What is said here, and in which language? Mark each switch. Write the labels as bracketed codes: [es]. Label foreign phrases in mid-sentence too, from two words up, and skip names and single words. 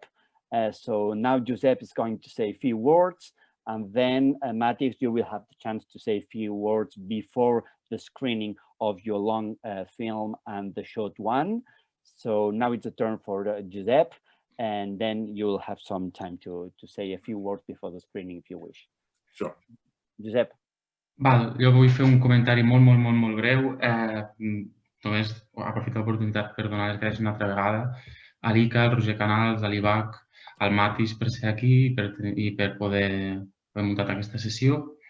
[en] So now Josep is going to say a few words, and then Mattijs, you will have the chance to say a few words before the screening of your long film and the short one. So now it's a turn for Josep, and then you'll have some time to say a few words before the screening if you wish. Sure. Josep. [ca] Val, jo vull fer un comentari molt breu. Només aprofito l'oportunitat per donar les gràcies una altra vegada a l'ICA, al Roger Canals, a l'IVAC, al Mattijs per ser aquí i per poder muntar aquesta sessió.